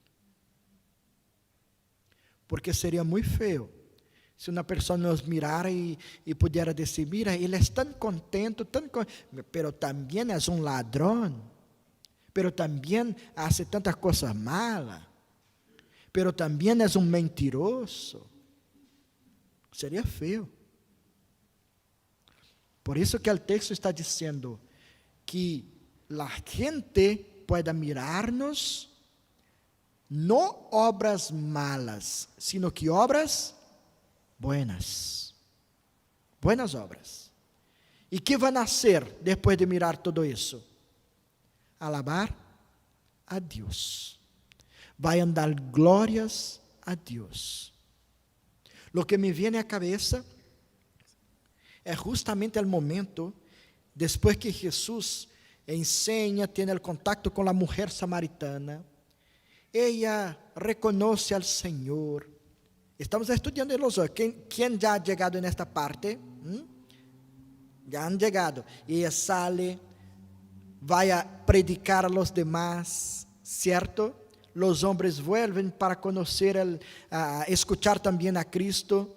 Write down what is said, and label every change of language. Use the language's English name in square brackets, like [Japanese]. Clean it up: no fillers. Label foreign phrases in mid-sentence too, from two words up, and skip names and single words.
[Portuguese] Porque seria muito feio se uma pessoa nos mirara e pudesse dizer, mira, ele é tão contente, pero também é ladrão, pero também faz tantas coisas malas, pero também é mentiroso. Seria feio. Por isso que o texto está dizendo que a gente pueda mirar-nos não obras malas, [Spanish] sino que obras buenas. Buenas obras. [Portuguese] E que vai nascer depois de mirar tudo isso? [Spanish] Alabar a Deus. [Portuguese] Vai dar glórias a Deus. [Spanish] Lo que me viene [Portuguese] à cabeça é justamente o momento depois que Jesus ensina, tem o contato com a mulher samaritana. [Spanish] Ella reconoce al Senhor. Estamos estudando los hoy. ¿Quién ya ha llegado en esta parte? Ya han llegado. Y ella sale, va a predicar a los demás, ¿cierto? Los hombres vuelven para conocer, escuchar también a Cristo.